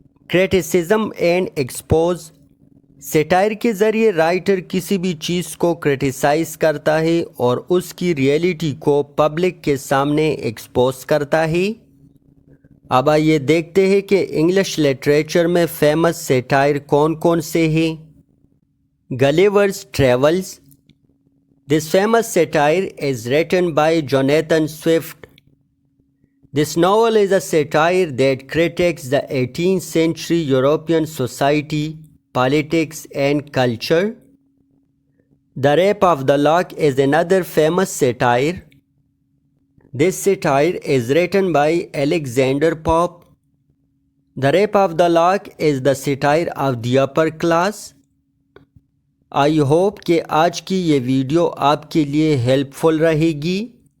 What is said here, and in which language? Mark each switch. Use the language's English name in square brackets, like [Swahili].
[Urdu] Criticism and expose, satire کے ذریعے writer کسی بھی چیز کو کرٹیسائز کرتا ہے اور اس کی ریئلٹی کو پبلک کے سامنے ایکسپوز کرتا ہے۔ اب آئیے دیکھتے ہیں کہ انگلش لٹریچر میں فیمس سیٹائر کون کون سے ہیں۔ گلیورز travels, this famous satire [English] is written by Jonathan Swift. This novel is a satire that critiques the 18th century European society, politics and culture. The Rape of the Lock is another famous satire. This satire is written by Alexander Pope. The Rape of the Lock is the satire of the upper class. I hope [Urdu] کہ آج کی یہ video آپ کے لیے help فل رہے گی۔